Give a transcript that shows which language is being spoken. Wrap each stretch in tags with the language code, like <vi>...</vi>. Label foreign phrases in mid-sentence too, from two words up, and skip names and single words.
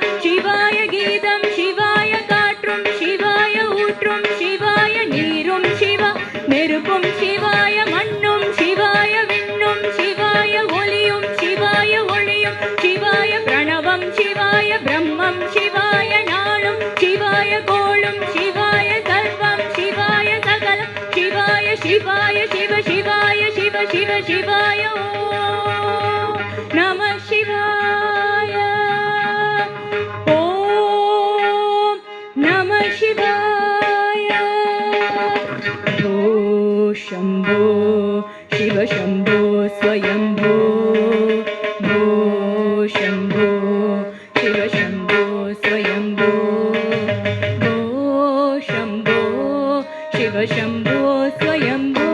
<ta>சிவாய கீதம் சிவாய காற்றும் சிவாய ஊற்றும் சிவாய நீரும் சிவா நெருப்பும் சிவாய மண்ணும் சிவாய விண்ணும் சிவாய ஒளியும் சிவாய ஒளியும் சிவாய பிரணவம் சிவாய பிரம்மம் சிவாய நாளும் சிவாய கோளும் சிவாய சர்வம் சிவாய சகலம் சிவாய சிவாய சிவ சிவாய சிவ சிவ சிவாய ஓம் நம சிவாய</ta> <sa>ओम् नम शिवाय ओ शम्भो शिव शम्भो स्वयम्भो भो शम्भो शिव शम्भो स्वयम्भो भो शम्भो शिव शम्भो स्वयम्भो</sa>